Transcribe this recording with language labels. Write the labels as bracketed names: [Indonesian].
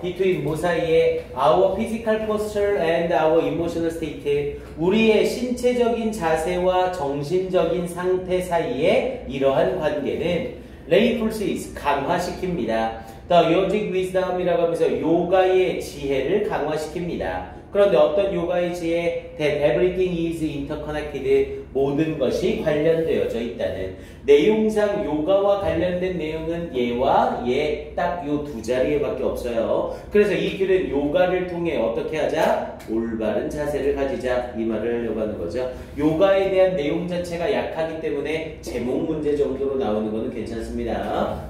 [English] between [Korean] 뭐 사이에 [English] our physical posture and our emotional state, [Korean] 우리의 신체적인 자세와 정신적인 상태 사이에 이러한 관계는 [English] reinforces, [Korean] 강화시킵니다. [English] The yogic wisdom [Korean] 이라고 하면서 요가의 지혜를 강화시킵니다. 그런데 어떤 요가의 지혜? [English] That everything is interconnected. [Korean] 모든 것이 관련되어져 있다는. 내용상 요가와 관련된 내용은 얘와 얘 딱 요 두 자리에밖에 없어요. 그래서 이 글은 요가를 통해 어떻게 하자? 올바른 자세를 가지자. 이 말을 하려고 하는 거죠. 요가에 대한 내용 자체가 약하기 때문에 제목 문제 정도로 나오는 거는 괜찮습니다.